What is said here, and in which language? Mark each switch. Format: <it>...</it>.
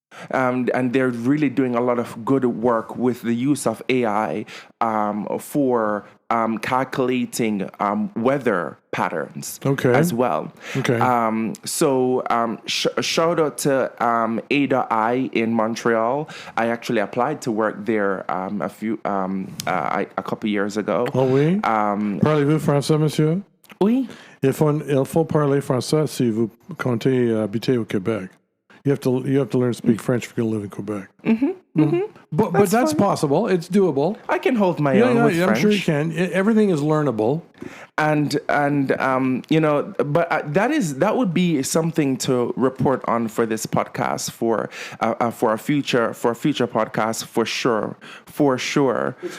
<en>And they're really doing a lot of good work with the use of AI for calculating weather patterns as well. Shout out to Ada in Montreal. I actually applied to work there a couple years ago.</en> <fr>Oh oui? Parlez-vous français, monsieur? Oui. Il faut parler français si vous comptez habiter au Québec.</fr> <en>You have to learn to speak French if you're going to live in Quebec. But that's possible. It's doable. I can hold my own with French. I'm sure you can. Everything is learnable. And but that would be something to report on for this podcast for a future podcast for sure.</en>